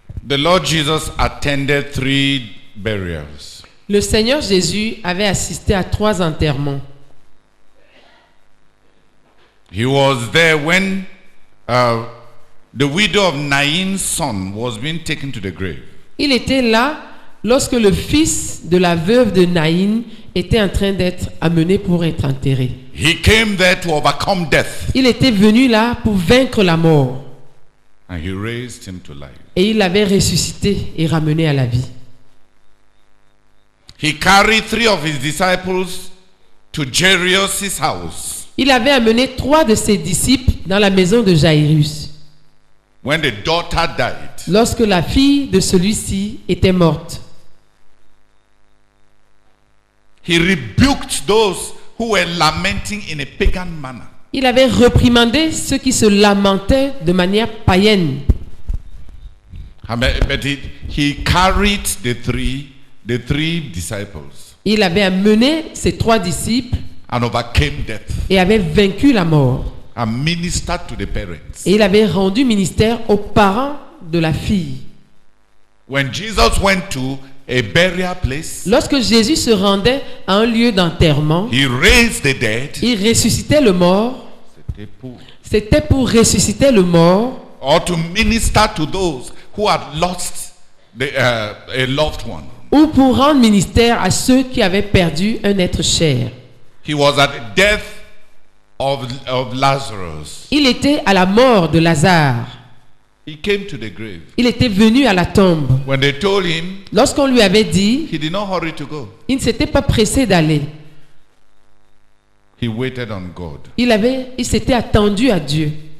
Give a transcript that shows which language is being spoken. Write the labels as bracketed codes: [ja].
[en] The Lord Jesus attended 3 burials. [fr] Le Seigneur Jésus avait assisté à 3 enterrements. [en] He was there when the widow of Nain's son was being taken to the grave. [fr] Il était là lorsque le fils de la veuve de Naïn était en train d'être amené pour être enterré. [en] He came there to overcome death. [fr] Il était venu là pour vaincre la mort. [en] And he raised him to life. [fr] Et il l'avait ressuscité et ramené à la vie. [en] He carried 3 of his disciples to Jairus' house. [fr] Il avait amené 3 de ses disciples dans la maison de Jairus. [en] When the daughter died, [fr] lorsque la fille de celui-ci était morte. [en] He rebuked those who were lamenting in a pagan manner. [fr] Il avait reprimandé ceux qui se lamentaient de manière païenne. [en] But he carried the three disciples. [fr] Il avait amené ses 3 disciples [en] and overcame death. [fr] Et avait vaincu la mort. [en] And ministered to the parents. [fr] Et il avait rendu ministère aux parents de la fille. [en] When Jesus went to a burial place, [fr] Lorsque Jésus se rendait à un lieu d'enterrement, [en] he raised the dead. [fr] il ressuscitait le mort. [en] Or [fr] C'était pour ressusciter le mort [en] to minister to those who had lost a loved one. [fr] ou pour rendre ministère à ceux qui avaient perdu un être cher. [en] He was at the death of Lazarus. [fr] Il était à la mort de Lazare. [en] He came to the grave. [fr] Il était venu à la tombe. [en] When they told him, [fr] Lorsqu'on lui avait dit, [en] he did not hurry to go. [fr] il ne s'était pas pressé d'aller. [en] He waited on God. [fr] Il s'était attendu à Dieu.